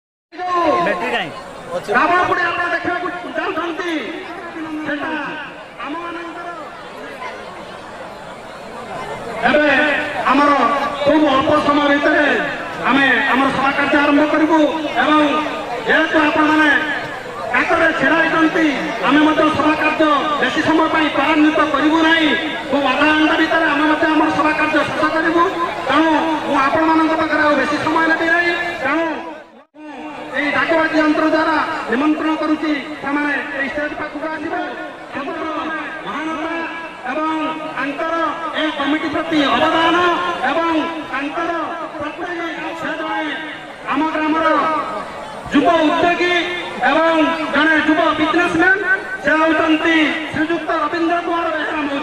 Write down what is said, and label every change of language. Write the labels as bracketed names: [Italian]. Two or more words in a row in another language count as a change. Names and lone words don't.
[Odia] ରାବଣ ପୋଡ଼ି ଆପଣ ଦେଖିବାକୁ ଯାଉଛନ୍ତି ସେଟା ଆମମାନଙ୍କର ଏବେ ଆମର ଖୁବ୍ ଅଳ୍ପ ସମୟ ଭିତରେ ଆମେ ଆମର ସଭା କାର୍ଯ୍ୟ ଆରମ୍ଭ କରିବୁ ଏବଂ ଯେହେତୁ ଆପଣମାନେ କାକରେ ଛିଡ଼ା ହେଇଛନ୍ତି ଆମେ ମଧ୍ୟ ସଭା କାର୍ଯ୍ୟ ବେଶୀ ସମୟ ପାଇଁ ତ୍ୱରାନ୍ୱିତ କରିବୁ ନାହିଁ। ଖୁବ୍ ଅଧା ଘଣ୍ଟା ଭିତରେ ଆମେ ମଧ୍ୟ ଆମର ସଭା କାର୍ଯ୍ୟ ଶେଷ କରିବୁ। ତେଣୁ ମୁଁ ଆପଣମାନଙ୍କ ପାଖରେ ଆଉ ବେଶୀ ସମୟ ନେବି ନାହିଁ। ତେଣୁ ଏଇ ଡାକବାଜି ଯନ୍ତ୍ର ଦ୍ୱାରା ନିମନ୍ତ୍ରଣ କରୁଛି ସେମାନେ এই ଷ୍ଟେଜ୍ ପାଖକୁ ଆସିବେ। ମହାନତା ଏବଂ ତାଙ୍କର এই କମିଟି ପ୍ରତି ଅବଦାନ ଏବଂ ତାଙ୍କର ପ୍ରତି ସେ ଜଣେ ଆମ ଗ୍ରାମର ଯୁବ ଉଦ୍ୟୋଗୀ ଏବଂ ଜଣେ ଯୁବ ବିଜନେସମ୍ୟାନ୍ ସେ ହେଉଛନ୍ତି ଶ୍ରୀଯୁକ୍ତ ରବୀନ୍ଦ୍ର କୁମାର ବେହେରା ମହୋଦୟ।